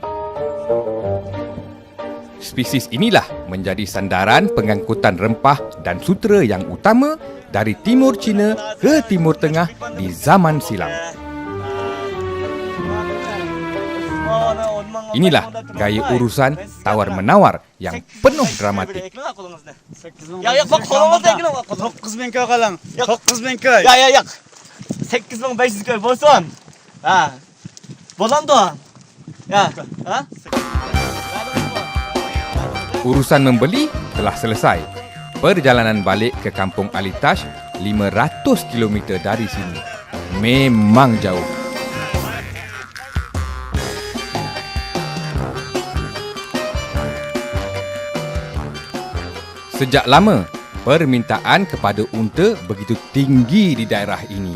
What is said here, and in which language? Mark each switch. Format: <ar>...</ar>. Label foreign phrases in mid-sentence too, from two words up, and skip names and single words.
<ms>Spesies inilah menjadi sandaran pengangkutan rempah dan sutera yang utama dari timur China ke Timur Tengah di zaman silam. Inilah gaya urusan tawar-menawar yang penuh dramatik.</ms> <ug>Ya bak kolumuzda ekine bak. 9000 köy kalan. 9000 köy. Ya. 8500 köy bolsun. Ha. Bolan da. Ya. Ha?</ug> <ms>Urusan membeli telah selesai. Perjalanan balik ke kampung Alitash 500 km dari sini. Memang jauh. Sejak lama, permintaan kepada unta begitu tinggi di daerah ini.</ms>